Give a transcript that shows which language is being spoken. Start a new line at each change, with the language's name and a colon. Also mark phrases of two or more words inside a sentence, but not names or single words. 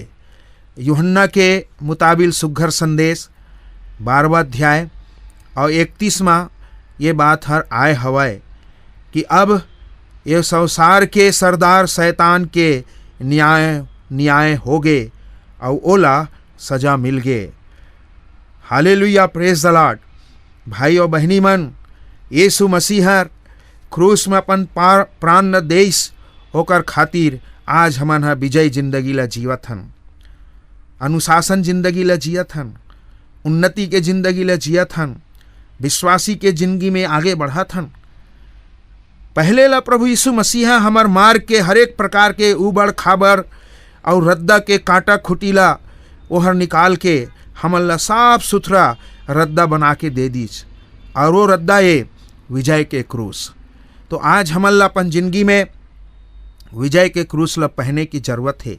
Chhattisgarhi: यूहन्ना के मुताबिक सुघर संदेश 12वां अध्याय और 31वां ये बात हर आए हवाए कि अब ये संसार के सरदार शैतान के न्याय हो गए और ओला सजा मिल गए।
English: Hallelujah, praise the Lord.
Chhattisgarhi: भाई और बहनी मन, यीशु मसीहर क्रूस में अपन प्राण न देस होकर खातिर आज हमन हा विजय जिंदगी ला जीवत हन, अनुशासन जिंदगी ला जियत हन, उन्नति के जिंदगी ला जियत हन, विश्वासी के जिंदगी में आगे बढ़त हन। पहले ला प्रभु यीशु मसीहा हमार मार्ग के हरेक प्रकार के उबड़ खाबड़ और रद्दा के कांटा खुटीला ओहर निकाल के हमन ला साफ सुथरा रद्दा बना के दे दीज, और वो रद्दा ये विजय के क्रूस। तो आज हमन ला अपन जिंदगी में विजय के क्रूस ला पहने की जरूरत है।